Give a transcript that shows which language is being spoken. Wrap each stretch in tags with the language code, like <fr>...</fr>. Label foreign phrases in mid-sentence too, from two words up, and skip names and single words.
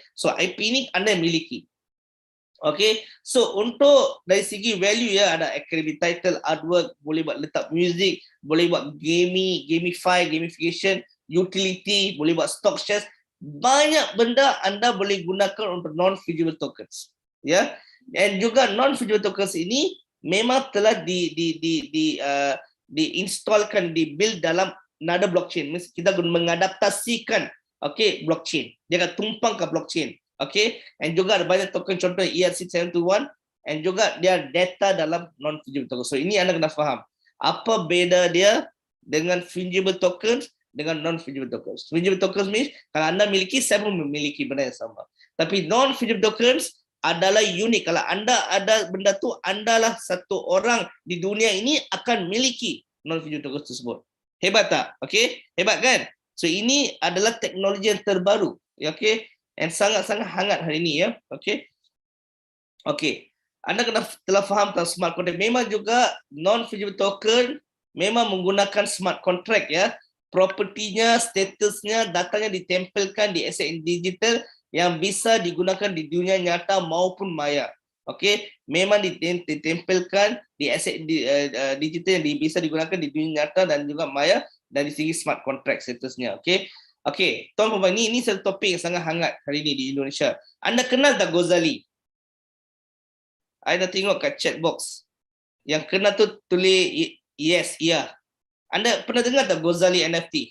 <ms>So IP ini anda yang miliki. Okey? So untuk dari segi value ya, ada</ms> <en>academic title,</en> <ms>artwork, boleh buat letak music, boleh buat gamification, utility, boleh buat</ms> <en>stock shares.</en> <ms>Banyak benda anda boleh gunakan untuk</ms> <en>non-fungible tokens.</en> <ms>Ya. Dan juga</ms> <en>non-fungible tokens</en> <ms>ini memang telah diinstalkan, dibuild dalam</ms> <en>another blockchain.</en> <ms>Kita mengadaptasikan blockchain. Dia akan tumpang ke blockchain. And juga ada banyak token contoh ERC-721 and juga dia data dalam</ms> <en>non-fungible tokens.</en> <ms>So ini anda kena faham. Apa beza dia dengan</ms> <en>fungible tokens</en> <ms>dengan</ms> <en>non-fungible tokens. Fungible tokens means</en> <ms>kalau anda miliki, saya pun memiliki benda yang sama. Tapi</ms> <en>non-fungible tokens</en> <ms>adalah unik. Kalau anda ada benda tu, andalah satu orang di dunia ini akan miliki</ms> <en>non-fungible tokens</en> <ms>tersebut. Hebat tak? Okey? Hebat kan? So ini adalah teknologi yang terbaru. Okey? And sangat-sangat hangat hari ini ya. Okey? Okey. Anda kena telah faham tentang</ms> <en>smart contract.</en> <ms>Memang juga</ms> <en>non-fungible token</en> <ms>memang menggunakan</ms> <en>smart contract</en> <ms>ya.</ms> <id>Propertinya, statusnya, datanya ditempelkan di aset digital yang bisa digunakan di dunia nyata maupun maya. Okey, memang ditempelkan di aset digital yang bisa digunakan di dunia nyata dan juga maya dari segi</id> <en>smart contract</en> <id>statusnya.</id> <ms>Okey. Okey, tuan-tuan, ini satu topik yang sangat hangat hari ini di Indonesia. Anda kenal tak Ghazali? Anda tengok kat</ms> <en>chat box.</en> <ms>Yang kenal tu tulis yes, ya. Anda pernah dengar tak Ghazali NFT?</ms>